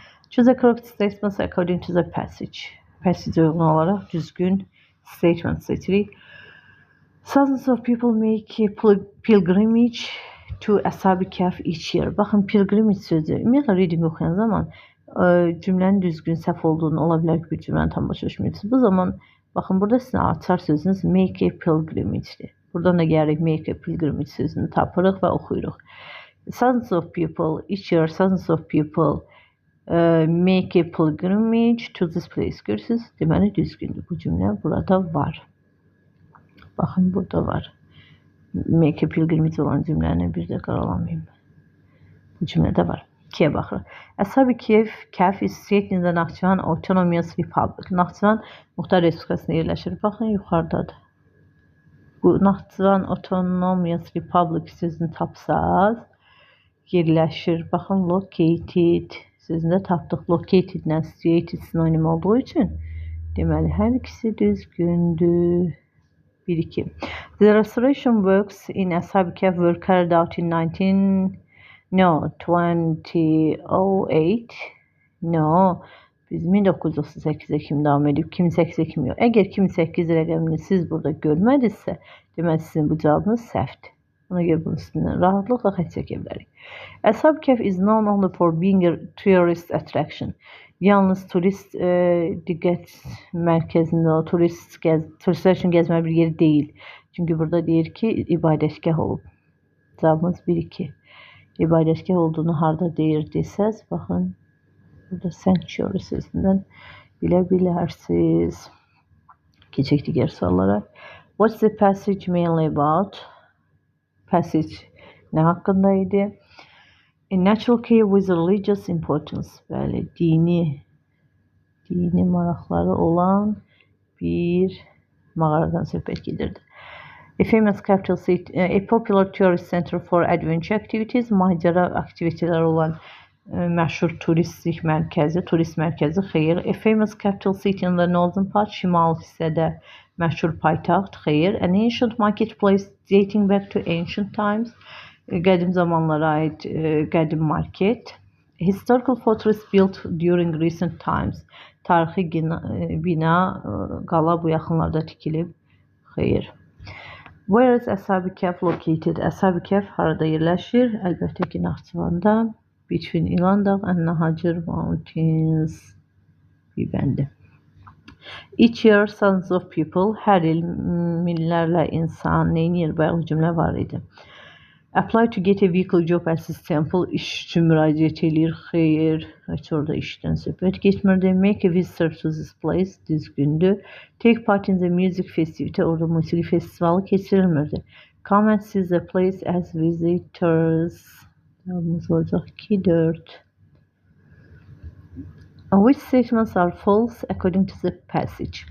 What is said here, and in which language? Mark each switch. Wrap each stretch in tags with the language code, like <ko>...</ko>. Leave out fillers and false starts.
<en>Choose the correct statements according to the passage.</en> <az>Passage uyğun olaraq düzgün statement seçirik.</az> <en>Thousands of people make a pilgrimage to Ashab-ı Kəhf each year.</en> <az>Baxın, pilgrimage sözü, ümumiyyətlə reading oxuyan zaman cümlənin düzgün, səhv olduğunu, ola bilər ki, bir cümləni tam başa düşmürsünüz. Bu zaman, baxın, burada sizin açar sözünüz make a pilgrimage-dir. Buradan da gəlirik make a pilgrimage sözünü tapırıq və oxuyuruq.</az> <en>Thousands of people, each year, thousands of people make a pilgrimage to this place.</en> <az>Görürsünüz, deməli düzgündür. Bu cümlə burada var. Baxın, burada var. Make a pilgrimage olan cümləni bir də qaralamayayım. Bu cümlədə var. 2-yə baxırıq.</az> <en>Ashab-ı Kəhf is situated in the Naxçıvan Autonomous Republic.</en> <az>Naxçıvan Muxtar Respublikasında yerləşir. Baxın, yuxarıdadır. Bu Naxçıvan Autonomous Republic sözünü tapsaz, yerləşir. Baxın, located sözündə tapdıq. Located-lə situated sinonim olduğu üçün deməli, hər ikisi düzgündür. 1-2.</az> <en>The restoration works in Ashab-ı Kəhf were carried out in 2008. No.</en> <az>Biz 1938-də kimi davam edib, 2008-də kimi yox. Əgər 2008 rəqəmini siz burada görmədinizsə, deməli sizin bu cavabınız səhvdir. Ona görə bunun üstündən rahatlıqla xətt çəkə bilərik. Ashab-ı Kəhf is known only for being a tourist attraction. Yalnız turist diqqət mərkəzində, turistlər üçün gəzməli bir yer deyil. Çünki burada deyir ki, ibadətgah olub. Cavabımız 1-2. İbadətgah olduğunu harda deyir desəz, baxın, burada sanctuary sözündən bilə bilərsiniz. Keçək digər suallara.</az> <en>What's the passage mainly about?</en> <az>Passage nə haqqında idi?</az> <en>A natural cave with religious importance.</en> <az>Bəli, dini maraqları olan bir mağaradan söhbət gedirdi.</az> <en>A famous capital city, a popular tourist center for adventure activities.</en> <az>Macəra aktivitelər olan məşhur turist mərkəzi, xeyr.</az> <en>A famous capital city in the northern part,</en> <az>şimal hissədə məşhur paytaxt, xeyr.</az> <en>An ancient marketplace dating back to ancient times.</en> <az>Qədim zamanlara aid qədim market.</az> <en>Historical fortress built during recent times.</en> <az>Tarixi bina, qala bu yaxınlarda tikilib, xeyr.</az> <en>Where is Ashab-ı Kəhf located?</en> <az>Ashab-ı Kəhf harada yerləşir? Əlbəttə ki, Naxçıvanda.</az> <en>Between İlan Dağ and Nahacır Mountains.</en> <az>Bir bəndi.</az> <en>Each year, thousands of people,</en> <az>hər il minlərlə insan, neynir, bayaq cümlə var idi.</az> <en>Apply to get a vehicle job at this temple.</en> <az>İş üçün müraciət edir, xeyr. Heç orada işdən söhbət getmirdi.</az> <en>Make a visitor to this place.</en> <az>Düzgündür.</az> <en>Take part in the music festivity.</en> <az>Orada musiqi festivalı keçirilmirdi.</az> <en>Come and see the place as visitors.</en> <az>Cevabımız olacaq 2-4.</az> <en>Which statements are false according to the passage?</en>